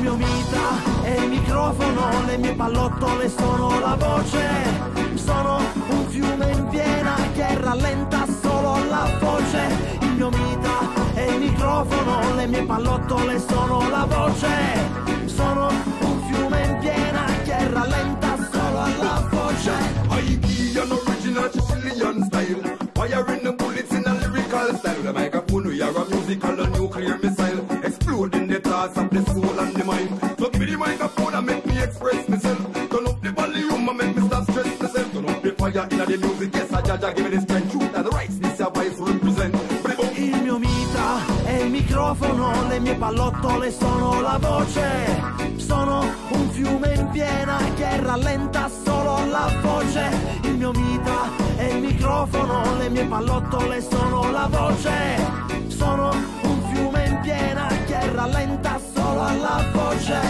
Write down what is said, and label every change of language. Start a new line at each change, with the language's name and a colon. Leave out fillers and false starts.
Italian: Il mio mitra è il microfono, le mie pallottole sono la voce, sono un fiume in piena che rallenta solo la voce. Il mio mitra è il microfono, le mie pallottole sono la voce, sono un fiume in piena che rallenta solo la voce.
English: High Key an original Sicilian style Firing the bullets in a lyrical style The microphone we are a musical and nuclear missile Exploding the thoughts of the soul and the mind So give me the microphone and make me express myself Turn up the volume and make me stop stress myself Turn up the fire in the music, yes I Jaja give me the strength Truth and rights, this your voice represent
Italian: Il mio mitra è il microfono, le mie pallottole sono la voce, sono un fiume in piena che rallenta solo la voce. Il mio mitra è il microfono, le mie pallottole sono la voce, sono un fiume in piena che rallenta solo la voce.